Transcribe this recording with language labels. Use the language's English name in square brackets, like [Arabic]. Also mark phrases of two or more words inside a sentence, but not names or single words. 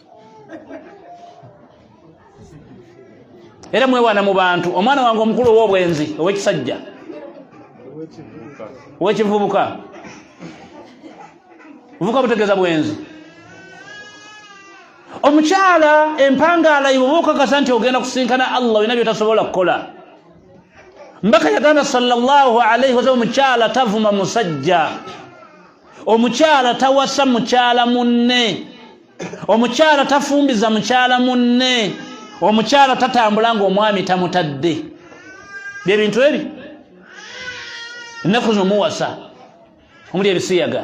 [Ganda] Era mwewaana mu bantu, omwana wange omukulu ow'obwenzi, ow'ekisajja, ow'ekivubuka, buvuka butegeeza bwenzi. Omukyala empangaala iwe okakasa nti ogenda kusinkana Allah olina by'otasobola kukola. Mbaka yagamba [Arabic] صلى الله عليه وسلم, [Ganda] omukyala tavuma musajja, omukyala tawasa mukyala munne, omukyala tafumbiza mukyala munne, omukyala tatambula ng'omwami tamutadde. Bye bintu ebi ennaku z'omuwasa omuli ebisiyaga.